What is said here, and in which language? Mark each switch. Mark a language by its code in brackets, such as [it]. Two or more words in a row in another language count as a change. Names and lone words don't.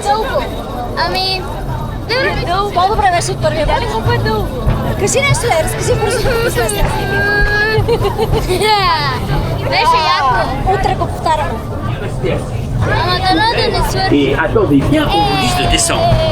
[bg] Дълго. Ами, дълго. По-добре беше от първия път. Колко е дълго? Кажи нещо, разкажи бързо. Беше яко. Утре го повтаряме. Ама дано да не свърши. [fr] Et attendez bien qu'on vous dise de descendre.